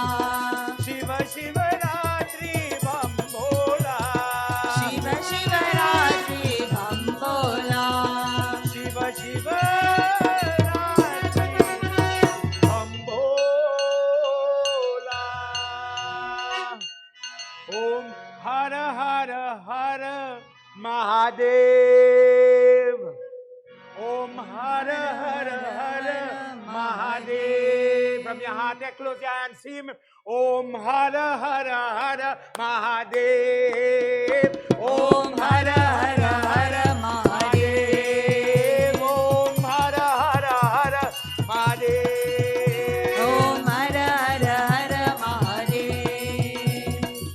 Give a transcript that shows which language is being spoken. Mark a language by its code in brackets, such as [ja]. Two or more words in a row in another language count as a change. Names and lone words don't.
[hi] शिव शिवरात्रि बम बोला शिव शिवरात्रि बम बोला शिव शिवरात्रि बम बोला ओम हर हर हर महादेव ओम हर हर हर महादेव [en] from your heart there close your hands see him [hi] ओम हर हर हर महादेव ओम हर हर हर महादेव ओम हर हर हर महादेव ओम हर हर हर महादेव